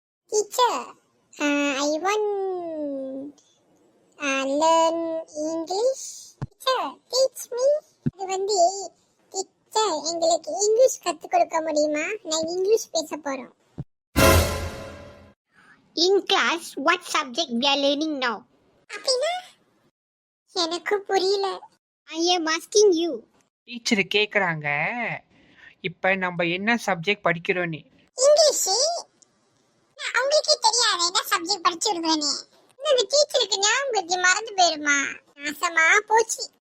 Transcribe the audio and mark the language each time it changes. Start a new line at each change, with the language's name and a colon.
English: Teacher, I want learn English. Teacher, teach me.
Tamil: அது வந்து teacher எங்களுக்கு இங்கிலீஷ் கத்து கொடுக்க முடியுமா? நான் இங்கிலீஷ் பேச போறோம்.
English: In class, what subject we are learning now?
Tamil: அப்படினா எனக்கு புரியல.
English: I am asking you.
Tamil: Teacher கேக்குறாங்க, இப்ப நம்ம என்ன சப்ஜெக்ட் படிக்கிறோன்னு.
English: English.
Tamil: அவங்களுக்கே தெரியாது என்ன சப்ஜெக்ட் படிச்சிருக்கேன்னு. இந்த டீச்சருக்கு ஞாபகம் மறந்து போயிருமா? நாசமா போச்சு.